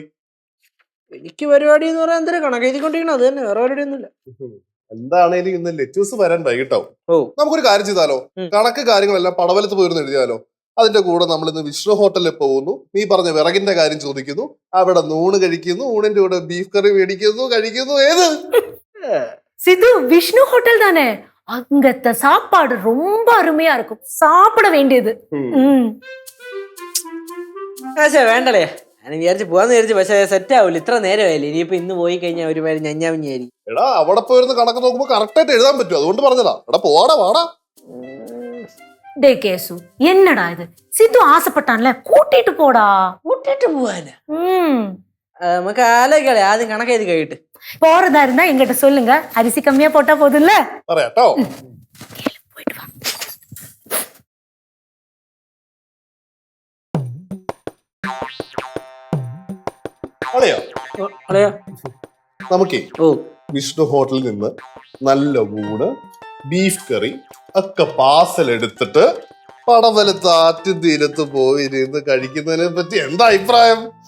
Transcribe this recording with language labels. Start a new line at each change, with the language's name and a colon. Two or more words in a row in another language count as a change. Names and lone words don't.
Malayalam: എനിക്ക് പരിപാടി എന്ന് പറയാൻ എന്തൊരു കണക്ക് എഴുതിക്കൊണ്ടിരിക്കണം, അത് തന്നെ, വേറെ പരിപാടി ഒന്നുമില്ല. എന്താണേലും ഇന്ന് ലെറ്റേഴ്സ് വരാൻ വൈകിട്ടാവും. ഓ നമുക്കൊരു കാര്യം ചെയ്താലോ? കണക്ക് കാര്യങ്ങളെല്ലാം പടവലത്ത് പോയിരുന്നു എഴുതിയാലോ? അതിന്റെ കൂടെ നമ്മൾ ഇന്ന് വിഷ്ണു ഹോട്ടലിൽ പോകുന്നു, നീ പറഞ്ഞ വിറകിന്റെ കാര്യം ചോദിക്കുന്നു, അവിടെ നൂണ് കഴിക്കുന്നു, ഊണിന്റെ കൂടെ ബീഫ് കറി മേടിക്കുന്നു, കഴിക്കുന്നു. ഏത്
Tamil: சித்து, விஷ்ணு ஹோட்டல் தானே? அங்கத்த சாப்பாடு ரொம்ப அருமையா இருக்கும், சாப்பிட வேண்டியது.
Malayalam: വേണ്ടല്ലേ, ഞാൻ വിചാരിച്ച് പോവാന്ന് വിചാരിച്ചു, പക്ഷെ സെറ്റ് ആവില്ല, ഇത്ര നേരമായില്ലേ. ഇനിയിപ്പോ ഇന്ന് പോയി കഴിഞ്ഞാൽ ഒരു പേര് ഞഞ്ഞാവിഞ്ഞായിരിക്കും. എടാ അവിടെ പോയിരുന്ന് കണക്ക് നോക്കുമ്പോ കറക്റ്റ് ആയിട്ട് എഴുതാൻ പറ്റും, അതുകൊണ്ട് പറഞ്ഞതാ. എടാ പോവാടാ വാടാ.
Tamil: டே கேசு, என்னடா இது? சித்து ஆசைப்பட்டான்ல, கூட்டிட்டு போடா.
Malayalam: കൂട്ടിട്ട് പോവാനാ? നമുക്ക് ആലോചിക്കളെ, ആദ്യം കണക്ക് എഴുതി കഴിയിട്ട്.
Tamil: போறதா இருந்தா எங்கிட்ட சொல்லுங்க, அரிசி கம்மியா போட்டா போதும்ல.
Malayalam: പറയാട്ടോ.
Tamil: போயிட்டு வா.
Malayalam: അളിയാ നമുക്കേ വിഷ്ണു ഹോട്ടലിൽ നിന്ന് നല്ല ഊണ്, ബീഫ് കറി ഒക്കെ പാർസൽ എടുത്തിട്ട് പടവലത്ത് ആറ്റുതീരത്ത് പോയി ഇരുന്ന് കഴിക്കുന്നതിനെ പറ്റി എന്താ അഭിപ്രായം?